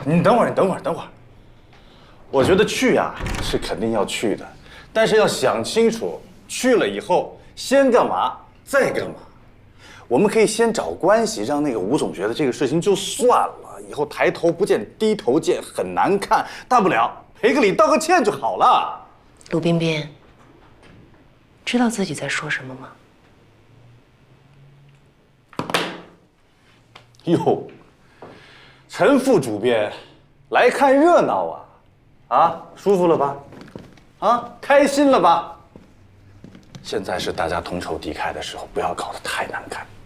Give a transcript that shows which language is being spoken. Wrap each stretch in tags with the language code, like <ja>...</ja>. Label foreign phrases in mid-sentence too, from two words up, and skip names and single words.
<zh>你等會兒，你等會兒，等會兒。我覺得去啊是肯定要去的，但是要想清楚，去了以後先幹嘛，再幹嘛。我們可以先找關係，讓那個吳總覺得這個事情就算了，以後抬頭不見低頭見，很難看，大不了賠個禮道個歉就好了。盧邊邊，知道自己在说什么吗？哟，陈副主编，来看热闹啊！啊，舒服了吧？啊，开心了吧？现在是大家同仇敌忾的时候，不要搞得太难看。</zh>